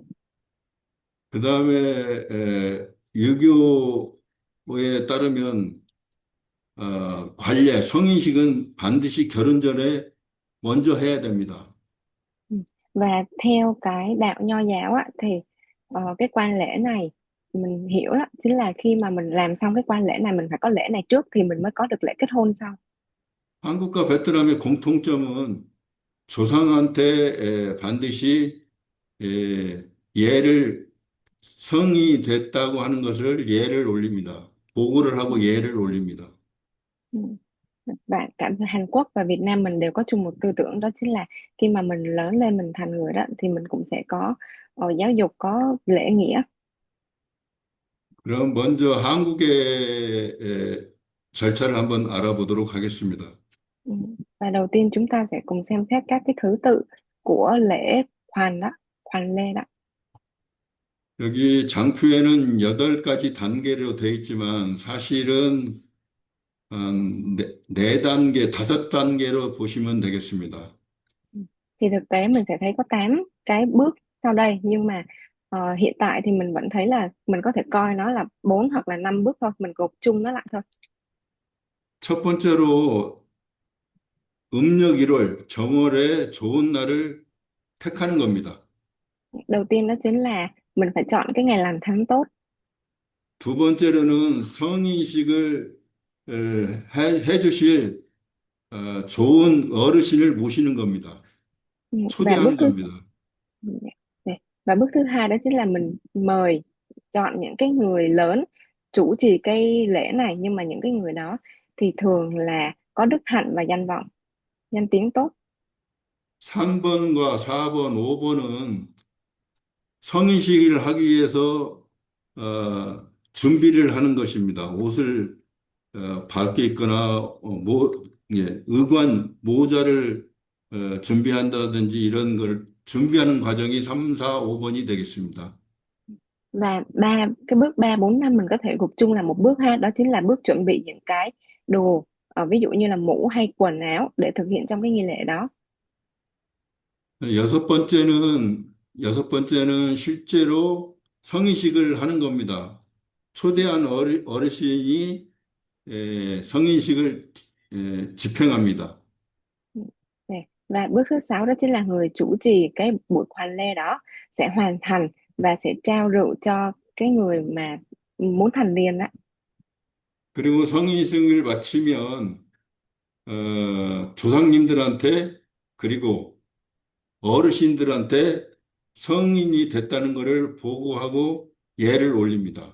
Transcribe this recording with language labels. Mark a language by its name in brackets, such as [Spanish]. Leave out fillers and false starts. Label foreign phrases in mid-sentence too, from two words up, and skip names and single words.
[Korean] 그 다음에 유교에 따르면 관례, 성인식은 반드시 결혼 전에 먼저 해야 됩니다. [Vietnamese] Ừ. Và theo cái đạo Nho giáo á, thì cái quan lễ này mình hiểu đó chính là khi mà mình làm xong cái quan lễ này mình phải có lễ này trước thì mình mới có được lễ kết hôn sau. [Korean] 한국과 베트남의 공통점은 조상한테 반드시 예를 성이 됐다고 하는 것을 예를 올립니다. 보고를 [Vietnamese] Ừ. [Korean] 하고 예를 올립니다. [Vietnamese] Ừ. Và cả Hàn Quốc và Việt Nam mình đều có chung một tư tưởng, đó chính là khi mà mình lớn lên mình thành người đó thì mình cũng sẽ có giáo dục, có lễ nghĩa. [Korean] 그럼 먼저 한국의 절차를 한번 알아보도록 하겠습니다. [Vietnamese] Ừ. Và đầu tiên chúng ta sẽ cùng xem xét các cái thứ tự của lễ khoan đó, khoan lê đó. [Korean] 여기 장표에는 8가지 단계로 되어 있지만 사실은 한 네 단계, 5단계로 보시면 되겠습니다. [Vietnamese] Ừ. Thì thực tế mình sẽ thấy có 8 cái bước sau đây, nhưng mà hiện tại thì mình vẫn thấy là mình có thể coi nó là 4 hoặc là 5 bước thôi, mình gộp chung nó lại thôi. [Korean] 첫 번째로 음력 1월 정월에 좋은 날을 택하는 겁니다. [Vietnamese] Đầu tiên đó chính là mình phải chọn cái ngày lành tháng tốt. [Korean] 두 번째로는 성인식을 해 주실 좋은 어르신을 모시는 겁니다. [Vietnamese] Và bước [Korean] 초대하는 [Vietnamese] thứ [Korean] 겁니다. [Vietnamese] Này. Và bước thứ hai đó chính là mình mời, chọn những cái người lớn chủ trì cái lễ này, nhưng mà những cái người đó thì thường là có đức hạnh và danh vọng, danh tiếng tốt. [Korean] 3번과 4번, 5번은 성인식을 하기 위해서 준비를 하는 것입니다. 옷을 밝게 입거나 예, 의관 모자를 준비한다든지 이런 걸 준비하는 과정이 3, 4, 5번이 되겠습니다. [Vietnamese] Và cái bước 3 4 5 mình có thể gộp chung là một bước ha, đó chính là bước chuẩn bị những cái đồ, ví dụ như là mũ hay quần áo để thực hiện trong cái nghi lễ đó. [Korean] 여섯 번째는 실제로 성인식을 하는 겁니다. 초대한 어르신이 성인식을 집행합니다. [Vietnamese] Nè. Và bước thứ sáu đó chính là người chủ trì cái buổi khoan lê đó sẽ hoàn thành và sẽ trao rượu cho cái người mà muốn thành niên đó. [Korean] 그리고 성인식을 마치면 조상님들한테 그리고 어르신들한테 성인이 됐다는 것을 보고하고 예를 올립니다.